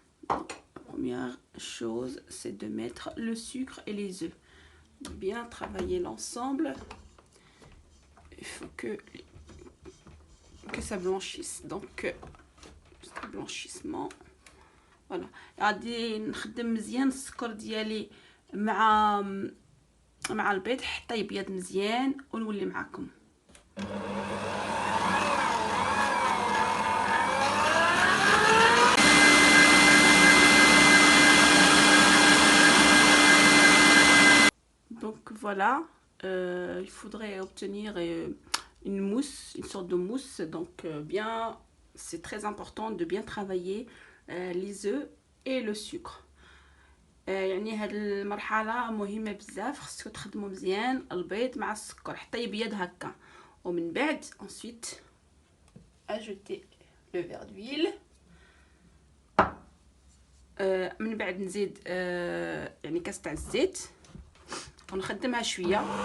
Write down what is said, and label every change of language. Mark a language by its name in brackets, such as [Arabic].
[French] La première chose, c'est de mettre le sucre et les œufs. Bien travailler l'ensemble. Il faut que ça blanchisse. Donc, blanchissement. Voilà. [Arabic] غادي نخدم مزيان السكر ديالي مع البيض حتى يبيض مزيان ونولي معكم. [French] voilà, il faudrait obtenir une mousse, une sorte de mousse. Donc bien, c'est très important de bien travailler les œufs et le sucre. [Arabic] يعني هاد المرحله مهمه بزاف، خصكم تخدموا مزيان البيض مع السكر حتى يبيض هكا، ومن بعد [French] ensuite ajouter le verre d'huile. [Arabic] من بعد نزيد يعني كاس تاع الزيت ونخدمها شويه.